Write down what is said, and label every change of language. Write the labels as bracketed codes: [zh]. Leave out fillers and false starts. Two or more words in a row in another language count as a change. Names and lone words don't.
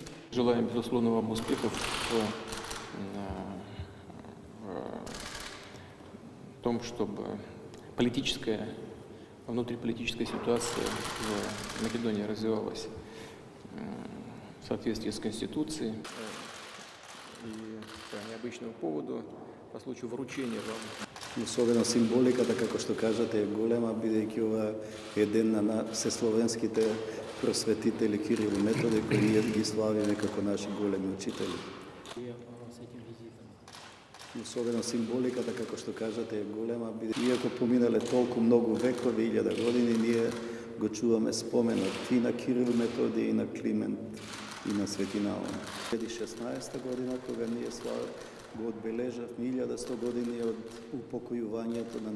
[ru] Желаем, безусловно, вам успехов в том, чтобы внутриполитическая ситуация в Македонии развивалась в соответствии с Конституцией. И по необычному поводу, по случаю вручения вам. [mk] Особено символиката, како што кажете, е голема, бидејќи ова е ден на сесловенските просветители Кирил и Методи, кои ние ги славиме како наши големи учители. [ru] С этим визитом. [mk] Особено символиката, како што кажете, е голема, иако поминале толку многу векови, 1000 години, ние го чуваме споменот и на Кирил Методи, и на Климент, и на Свети Наум. 2016 година, кога ние го одбележавме 1100 години од упокојувањето на